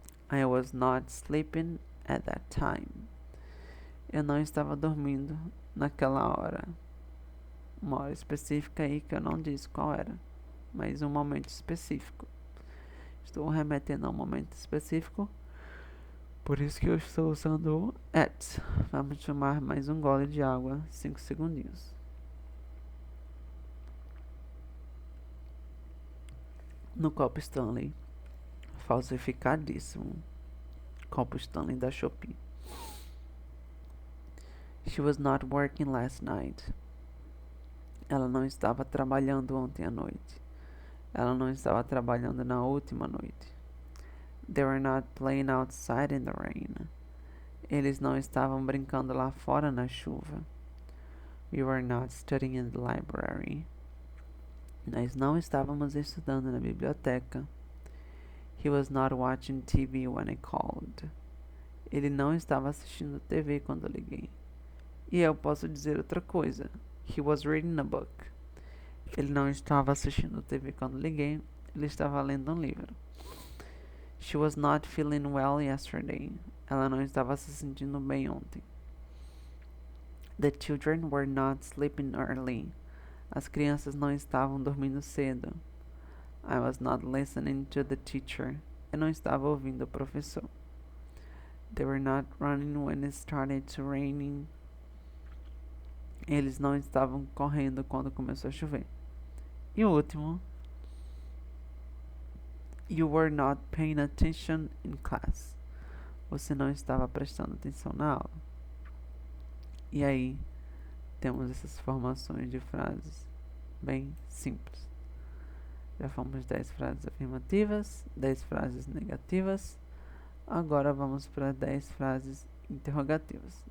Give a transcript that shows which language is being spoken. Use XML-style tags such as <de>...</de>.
<en>I was not sleeping at that time.</en> <pt>Eu não estava dormindo naquela hora. Uma hora específica aí que eu não disse qual era, mas um momento específico. Estou remetendo a um momento específico, por isso que eu estou usando o at. Vamos tomar mais um gole de água, 5 segundinhos. No copo Stanley, falsificadíssimo. Copo Stanley da Shopee.</pt> <en>She was not working last night.</en> <pt>Ela não estava trabalhando ontem à noite. Ela não estava trabalhando na última noite.</pt> <en>They were not playing outside in the rain.</en> <pt>Eles não estavam brincando lá fora na chuva.</pt> <en>We were not studying in the library.</en> <pt>Nós não estávamos estudando na biblioteca.</pt> <en>He was not watching TV when I called.</en> <pt>Ele não estava assistindo TV quando liguei. E eu posso dizer outra coisa.</pt> <en>He was reading a book.</en> <pt>Ele não estava assistindo TV quando liguei. Ele estava lendo um livro.</pt> <en>She was not feeling well yesterday.</en> <pt>Ela não estava se sentindo bem ontem.</pt> <en>The children were not sleeping early.</en> <pt>As crianças não estavam dormindo cedo.</pt> <en>I was not listening to the teacher.</en> <pt>Eu não estava ouvindo o professor.</pt> <en>They were not running when it started to raining.</en> <pt>Eles não estavam correndo quando começou a chover. E o último.</pt> <en>You were not paying attention in class.</en> <pt>Você não estava prestando atenção na aula. E aí, temos essas formações de frases bem simples. Já fomos 10 frases afirmativas, 10 frases negativas. Agora vamos para 10 frases interrogativas.</pt>